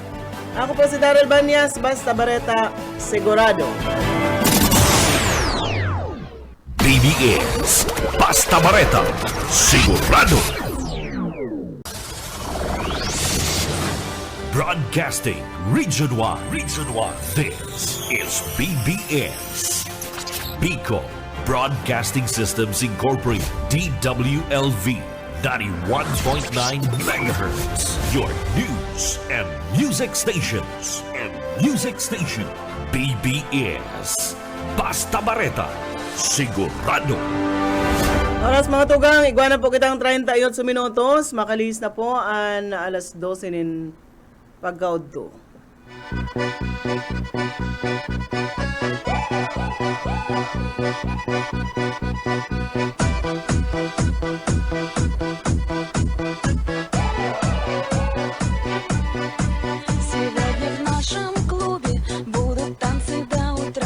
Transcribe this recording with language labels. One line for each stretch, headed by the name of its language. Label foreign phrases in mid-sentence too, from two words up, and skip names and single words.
Bikol: Ako po si Daryl Banyas, basta bareta, sigurado. BBS Basta Bareta Sigurado.
English: Broadcasting Region 1. This is BBS. Bicol Broadcasting Systems Incorporated. DWLV 91.9 MHz. Your news and music stations.
Bikol: BBS Basta Bareta Sigurado. Oras mga tugang, igwana po kitang 38 minutos. Makalis na po ang alas 12 nin pagkaudto.
Russian: Сегодня в нашем клубе будут танцы до утра.